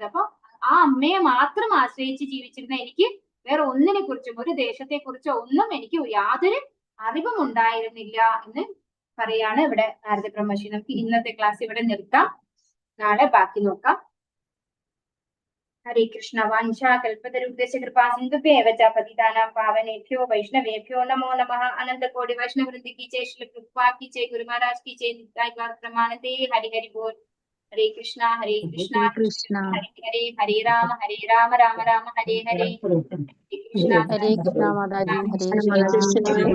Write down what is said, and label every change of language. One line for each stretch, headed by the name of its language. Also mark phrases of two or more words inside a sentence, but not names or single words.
Malayalam: അപ്പൊ ആ അമ്മയെ മാത്രം ആശ്രയിച്ച് ജീവിച്ചിരുന്ന എനിക്ക് വേറെ ഒന്നിനെ കുറിച്ചും ഒരു ദേശത്തെ കുറിച്ചോ ഒന്നും എനിക്ക് യാതൊരു അറിവും ഉണ്ടായിരുന്നില്ല എന്ന് പറയാണ് ഇവിടെ നാരദ ബ്രഹ്മർഷി. നമുക്ക് ഇന്നത്തെ ക്ലാസ് ഇവിടെ നിർത്താം, നാളെ ബാക്കി നോക്കാം.
Sanskrit: ഹരേ കൃഷ്ണ. വാഞ്ചാ കൽപതരുദ്ദേശ കൃപാ സിന്ധുഭ്യേവ ച പതിതാനാം പാവനേഭ്യോ വൈഷ്ണവേഭ്യോ നമോ നമഃ.
Hindi: अनंत कोटि वैष्णववृंद की जय. श्री प्रभुपाद की जय. गुरु महाराज की जय.
Bangla: নিতাই গৌর প্রেমানন্দে. হরি হরি বোল.
Sanskrit: ഹരേ കൃഷ്ണ ഹരേ കൃഷ്ണ ഹരേ ഹരേ ഹരേ രാമ രാമ രാമ ഹരേ ഹരേ. ഹരേ കൃഷ്ണ. ഹരേ കൃഷ്ണ മാതാജി. ഹരേ കൃഷ്ണ.